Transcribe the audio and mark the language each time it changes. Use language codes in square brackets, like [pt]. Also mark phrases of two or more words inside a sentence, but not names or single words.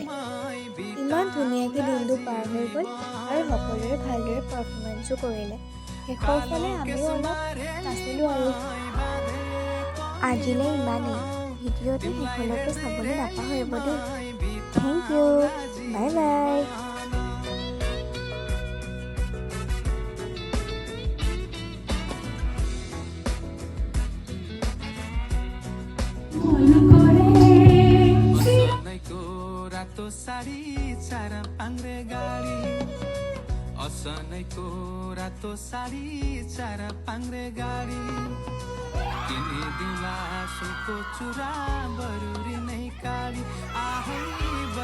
[as] ইমান ধুনীয়াকৈ দিনটো পাৰ হৈ গ'ল আৰু সকলোৰে ভালদৰে পাৰফৰ্মেঞ্চো কৰিলে। শেষৰ ফালে আমিও অলপ নাচিলোঁ আৰু। আজিলৈ ইমানেই। ভিডিঅ'টো শেষলৈকে চাবলৈ নাপাহৰিব দেই। [en] thank you, bye bye. [ne] असनैको रातो साडी चार पाङ्रे गाडी असनैको रातो साडी चार पाङ्रे गाडी किनिदिउँला सुनको चुरा बरुरी नै काडी आहै